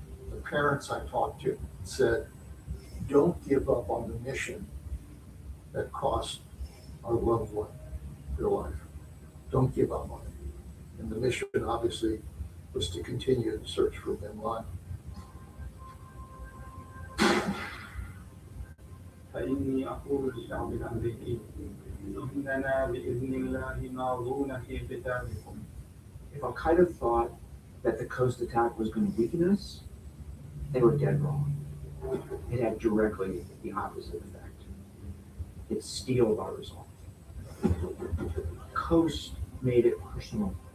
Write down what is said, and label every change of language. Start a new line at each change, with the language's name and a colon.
English: The parents I talked to said, don't give up on the mission that cost our loved one their life. Don't give up on it. And the mission obviously was to continue the search for bin Laden.
Arabic: فإني أقول للشعب الأمريكي إننا بإذن الله ماضون في قتالكم.
English: If Al-Qaeda thought that the coast attack was going to weaken us, they were dead wrong. It had directly the opposite effect. It steeled our resolve. Coast made it personal.